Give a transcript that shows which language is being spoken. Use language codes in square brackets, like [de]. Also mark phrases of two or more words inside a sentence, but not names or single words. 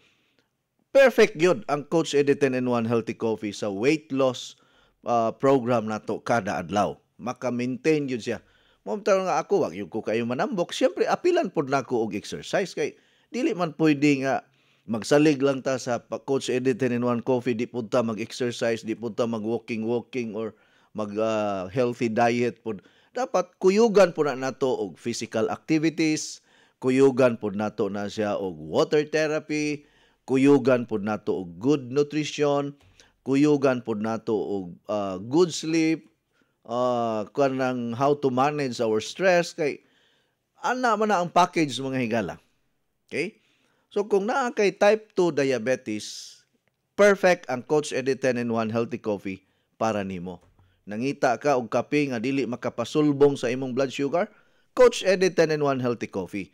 [ceb] Perfect gyud ang Coach Eddie 10-in-1 Healthy Coffee sa [en] weight loss program [ceb] nato kada adlaw. Maka-maintain gyud siya. Momtaw nga ako, wag yung ko kayo manambok. Siyempre, apilan po na ako og exercise. Kay, dili man pwede nga magsalig lang ta sa Coach Eddie 10-in-1 Coffee. Di po ta mag-exercise, di po ta mag-walking or mag- [en] healthy diet [ceb] po. Dapat kuyugan po na nato og [en] physical activities, [ceb] kuyugan po nato na siya og [en] water therapy, [ceb] kuyugan po nato og [en] good nutrition, [ceb] kuyugan po nato og [en] good sleep, [ceb] kanang [en] how to manage our stress [ceb] kay ana man na ang package mga higala. [en] Okay? [ceb] So kung naa kay [en] type 2 diabetes, [ceb] perfect ang Coach Eddie 10-in-1 Healthy Coffee para nimo. Nangita ka og kape nga dili makapasulbong sa imong [en] blood sugar, [ceb] Coach Eddie 10-in-1 Healthy Coffee.